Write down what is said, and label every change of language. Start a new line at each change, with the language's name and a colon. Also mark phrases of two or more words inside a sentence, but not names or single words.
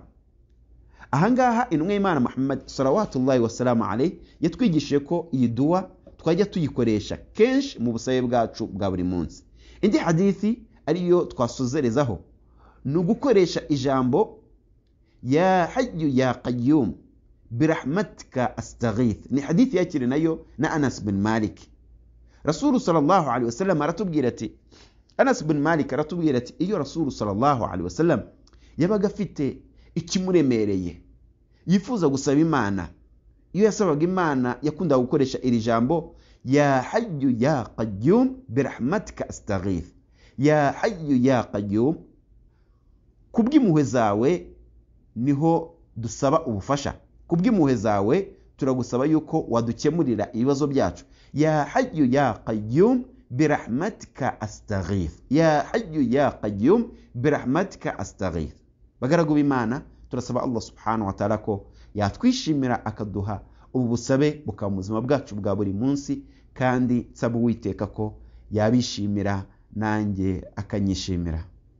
Kinyarwanda: Ahangaha intumwa y'Imana Muhammad
Arabic: صلوات الله وسلامه عليه
Kinyarwanda: yatwigishije ko iyi dua twajya tuyikoresha kenshi mu busabe bwacu bwa buri munsi. Indi hadithi ariyo twasuzerezaho ni ugukoresha ijambo
Arabic: يا حي يا قيوم برحمتك أستغيث.
Kinyarwanda: Ni hadithi yakiri nayo na Anas bin Malik.
Arabic: رسول صلى الله عليه وسلم
Kinyarwanda: aratubwira ati, Anas bin Malik aratubwira ati iyo
Arabic: رسول صلى الله عليه وسلم
Kinyarwanda: yabaga afite ikimuremereye yifuza gusaba Imana, iyo yasabaga Imana yakundaga gukoresha iri jambo
Arabic: يا حي يا قيوم برحمتك أستغيث يا حي يا قيوم,
Kinyarwanda: kubw'impuhwe zawe niho dusaba ubufasha, kubw'impuhwe zawe turagusaba yuko wadukemurira ibibazo byacu.
Arabic: يا حي يا قيوم برحمتك أستغيث يا حي يا قيوم برحمتك أستغيث.
Kinyarwanda: Bagaragu b'Imana, turasaba
Arabic: الله سبحانه وتعالى
Kinyarwanda: ko yatwishimira akaduha ubu busabe bukaba mu buzima bwacu bwa buri munsi, kandi nsaba Uwiteka ko yabishimira nanjye akanyishimira.